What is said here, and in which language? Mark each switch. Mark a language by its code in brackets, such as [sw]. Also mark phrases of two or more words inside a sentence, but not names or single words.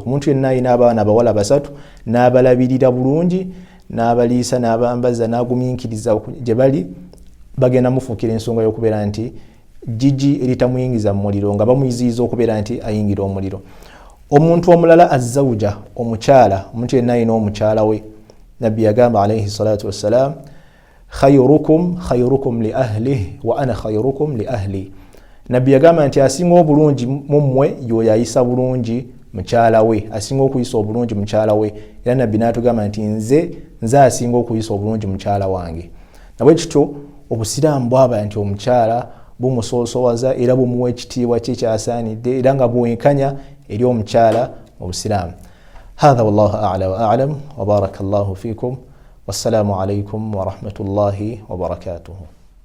[lg] Omuntu yenna alina abaana abawala basatu, n'abalabirira bulungi, n'abaliisa, n'abambaza, n'agumiikiriza gye bali, bagenda mufuukira ensonga y'okubeera nti jjiji eritamuyingiza mu muliro, nga bamuyiziyiza okubeera nti ayingira omuliro. Omuntu omulala azzawuja, omukyala, omuntu yenna alina omukyala we, nabbi yagamba [ar] عليه الصلاة والسلام خيركم لأهله وأنا خيركم لأهلي. [lg] Nabbi yagamba nti asinga obulungi mummwe yoyo ayisa bulungi mukyala we, asinga okuyisa obulungi mukyala we. Era nabbi n'atugamba nti nze asinga okuyisa obulungi mukyala wange. Nabwe kityo obusiraamu bwaba nti omukyala bumusosowaza era bumuwa ekitiibwa kye kyasaanidde era nga bwenkanya eri omukyala mu busiraamu. [ar] هذا والله أعلى وأعلم وبارك الله فيكم والسلام عليكم ورحمة الله وبركاته.